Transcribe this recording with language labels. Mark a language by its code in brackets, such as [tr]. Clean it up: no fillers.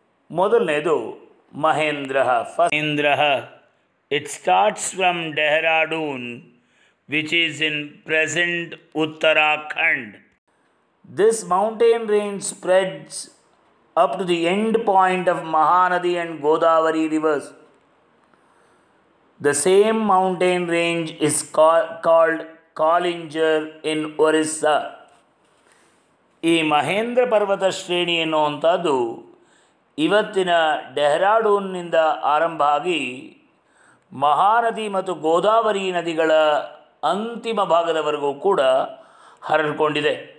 [kn] ಮೊದಲನೇದು [en] Mahendra. Mahendra it starts from Dehradun which is in present Uttarakhand. This mountain range spreads up to the end point of Mahanadi and Godavari rivers. The same mountain range is called Kalinjar in Orissa. [kn] ಈ ಮಹೇಂದ್ರ ಪರ್ವತ ಶ್ರೇಣಿ ಎನ್ನುವಂಥದ್ದು ಇವತ್ತಿನ ಡೆಹ್ರಾಡೂನ್ನಿಂದ ಆರಂಭ ಆಗಿ ಮಹಾನದಿ ಮತ್ತು ಗೋದಾವರಿ ನದಿಗಳ ಅಂತಿಮ ಭಾಗದವರೆಗೂ ಕೂಡ ಹರಡಿಕೊಂಡಿದೆ.